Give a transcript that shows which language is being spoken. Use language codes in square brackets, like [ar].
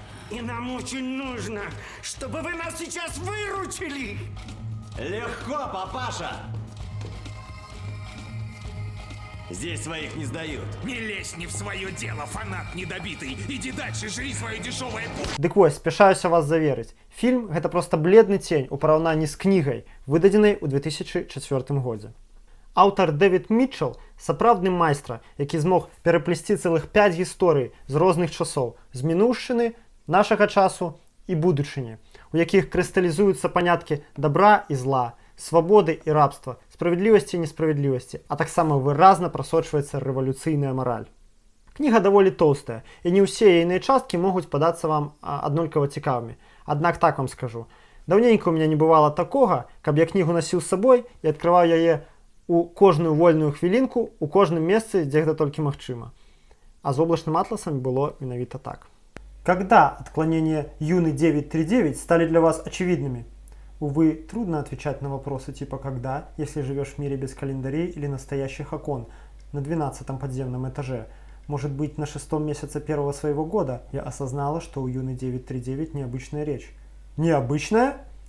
[ru] И нам очень нужно, чтобы вы нас сейчас выручили. Легко, папаша! Здесь своих не сдают. Не лезь не в свое дело, фанат недобитый. Иди дальше, жри свое дешевое [be] Дык вось, спяшаюся вас заверыць. Фільм гэта проста бледны цень у параўнанні з кнігай, выдадзенай у 2004 годзе. Аўтар Дэвід Мітчелл сапраўдны майстра, які змог пераплесці цэлых 5 гісторый з розных часоў, з мінуўшчыны, нашага часу і будучыні, у якіх крысталізуюцца паняткі добра і зла, свабоды і рабства, справядлівасці і несправядлівасці, а таксама выразна прасочваецца рэвалюцыйная мараль. Кніга даволі тоўстая, і не ўсе яйныя часткі могуць падацца вам аднолькава цікавымі. Аднак так вам скажу. Даўненька [ru] у меня [be] не бывала такога, каб я кнігу насіў з сабой і адкрываў яе у кожную вольную хвілінку, у кожным месцы, дзе гэта толькі магчыма. А з облачным атласам было менавіта так. [ru] Когда отклонения Юны 939 стали для вас очевидными? Увы, трудно отвечать на вопросы типа «когда», если живешь в мире без календарей или настоящих окон на 12-м подземном этаже. Может быть, на 6-м месяце первого своего года я осознала, что у Юны 939 необычная речь. Необычная?